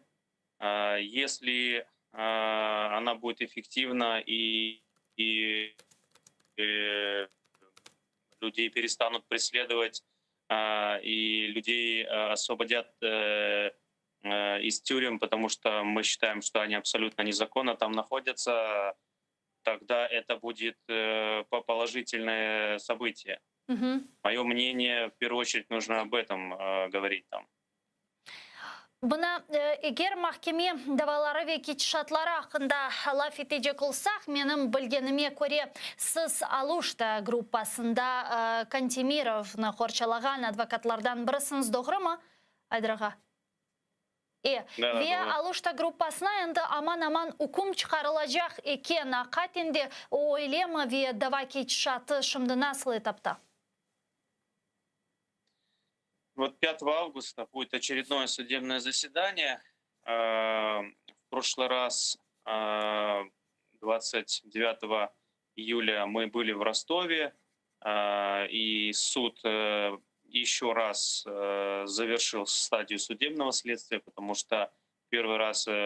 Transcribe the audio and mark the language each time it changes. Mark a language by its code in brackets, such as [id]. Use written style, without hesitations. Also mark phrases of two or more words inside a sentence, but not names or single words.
[ru] Если она будет эффективна и людей перестанут преследовать, и людей освободят из тюрем, потому что мы считаем, что они абсолютно незаконно там находятся, тогда это будет положительное событие. Мое мнение, в первую очередь, нужно об этом говорить там. [crh] Buna eğer mahkeme davaları ve keçişatları hakkında laf edecek olsak, benim bilgenime göre siz Aluşta gruppasında Kantemirov'ni korçalagan advokatlardan birisiniz, doğru mu Aydır ağa? Ve Aluşta gruppasına endi aman hukum çıkarılacak eken hakikaten o eylemi ve dava keçişatı şimdi nasıl etapta? [ru] Вот 5 августа будет очередное судебное заседание. В прошлый раз, 29 июля, мы были в Ростове, и суд еще раз завершил стадию судебного следствия, потому что первый раз